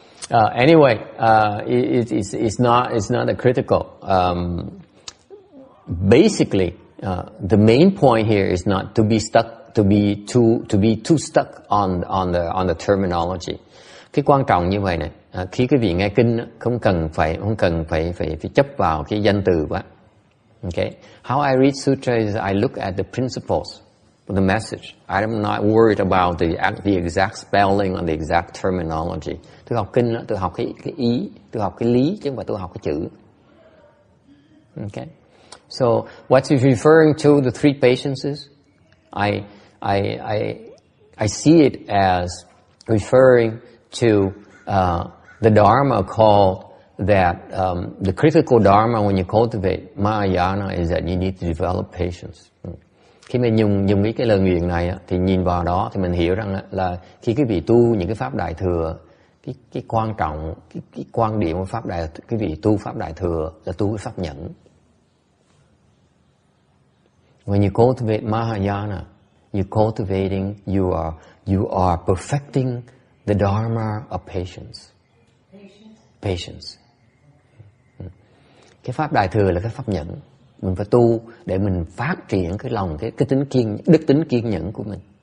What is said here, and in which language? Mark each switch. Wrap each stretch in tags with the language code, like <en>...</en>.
<en>Anyway, it's not a critical. Basically, the main point here is not to be stuck, to be too stuck on the terminology.</en> <vi>Cái quan trọng như vậy này, khi quý vị nghe kinh không cần phải chấp vào cái danh từ quá.</vi> <en>Okay, how I read sutra is I look at the principles, the message. I'm not worried about the exact spelling or the exact terminology.</en> <vi>Tôi học kinh, tôi học cái ý, tôi học cái lý chứ không phải tôi học cái chữ.</vi> <en>Okay, so what's he referring to? The three patiences. I see it as referring to the Dharma called that the critical Dharma when you cultivate Mahayana is that you need to develop patience.</en> <vi>Khi mình dùng cái lời nguyện này thì nhìn vào đó thì mình hiểu rằng là khi quý vị tu những cái pháp đại thừa, cái quan trọng, cái quan điểm của pháp đại, quý vị tu pháp đại thừa là tu cái pháp nhẫn.</vi> <en>When you cultivate Mahayana, you're cultivating, you are perfecting the Dharma of patience. Patience.</en> <vi>Cái pháp đại thừa là cái pháp nhẫn. Mình phải tu để mình phát triển cái lòng, cái đức tính kiên nhẫn của mình.</vi>